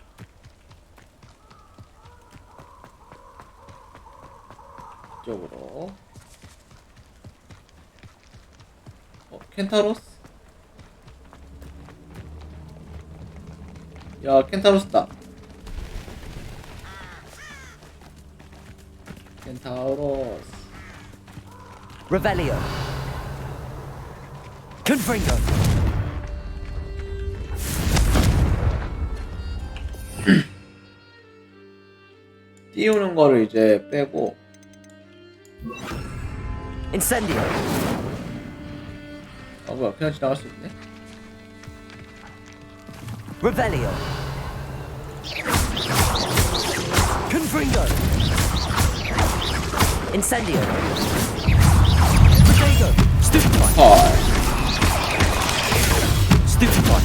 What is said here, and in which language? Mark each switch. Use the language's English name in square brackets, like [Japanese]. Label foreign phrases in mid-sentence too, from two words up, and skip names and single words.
[Korean] 이쪽으로. 켄타로스? 야, 켄타로스다. 켄타로스. Revelio. Confringo. 띄우는 거를 이제 빼고. Incendio. 아 뭐야, 그냥 지나갈 수 있네. Revelio. Confringo. Incendio. Protego. Stupefy. Stupefy.